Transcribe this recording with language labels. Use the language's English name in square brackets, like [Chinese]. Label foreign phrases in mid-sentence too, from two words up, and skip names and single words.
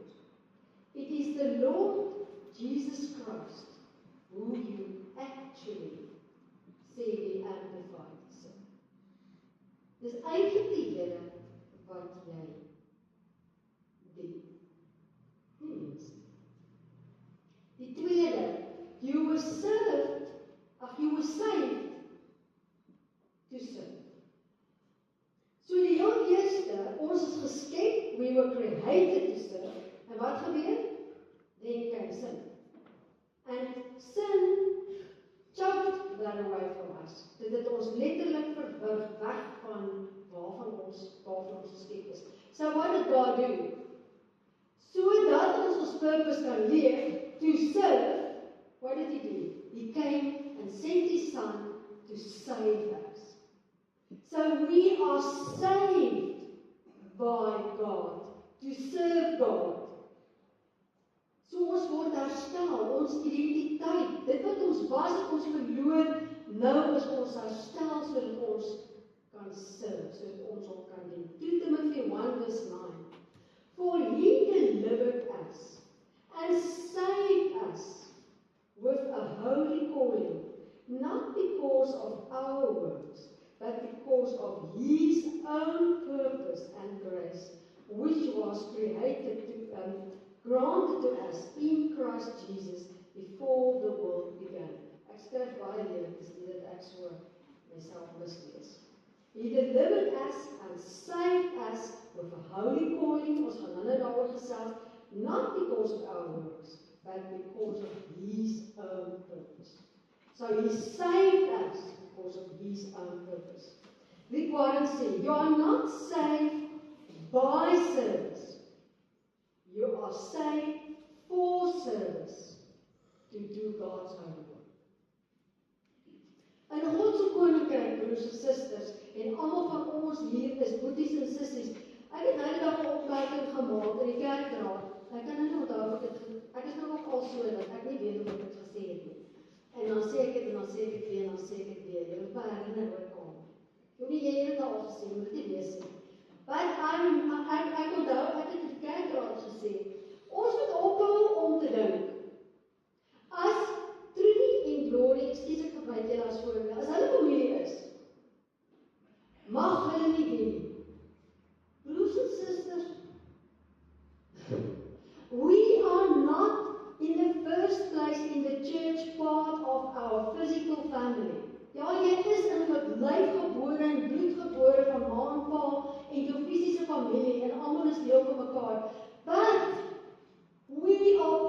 [English] It is the Lord Jesus Christ who you actually say the Amplified. [Afrikaans] Dis eintlik die Here wat jy dien. Nie mens. Die tweede, [English] you were saved to serve. [Afrikaans] So die heel eerste, ons is geskep, [English] we were created to serve. [Afrikaans] En wat gebeur? [English] Then came sin. And sin choked that away from us. [Afrikaans] Dit het ons letterlik verwrig weg van waarvan ons geskep is. [English] So what did God do? [Afrikaans] Sodat ons purpose kan leef, [English] to serve, what did he do? He came and sent his son to save us. So we are saved by God, to serve God. [Afrikaans] So ons word herstel, ons identiteit, dit wat ons was, het ons verloor, nou is ons herstel, sodat ons kan serve, sodat ons hom kan dien. [English] 2 Timothy 1:9. For he delivered us and saved us with a holy calling, not because of our works, but because of his own purpose and grace, which was granted to us in Christ Jesus before the world began. [Afrikaans] Ek skryf baie lelik, dis nie dat ek so myself mislees. [English] He delivered us and saved us with a holy calling, [Afrikaans] ons gaan nou daaroor gesels, [English] not because of our works, but because of his own purpose. So he saved us because of his own purpose. Rick Warren said, you are not saved by service. You are saved for service, to do God's own work. [Afrikaans] In God se koninkryk, broers en susters, en almal van ons hier is boeties en sissies. Ek het nou die dag 'n opmerking gemaak in die kerkraad. Ek kan nou nie onthou of ek is nou nog al so dat ek nie weet of ek dit gesê het nie. En dan sê ek dit en dan sê ek dit weer en dan sê ek dit weer. Jy moet my herinner oor kom. Jy het dit al gesê, moet dit wees nie. But ek onthou, ek het die kerkraad gesê, ons moet ophou om te dink. As Trudy en Glory, ek gebruik julle as voorbeeld, as hulle familie is, mag hulle nie dien. Broers en susters, [English] we are not in the first place in the church part of our physical family. [Afrikaans] Ja, jy is in 'n lyf gebore en bloed gebore van ma en pa en jou fisiese familie en almal is deel van mekaar. [English] But we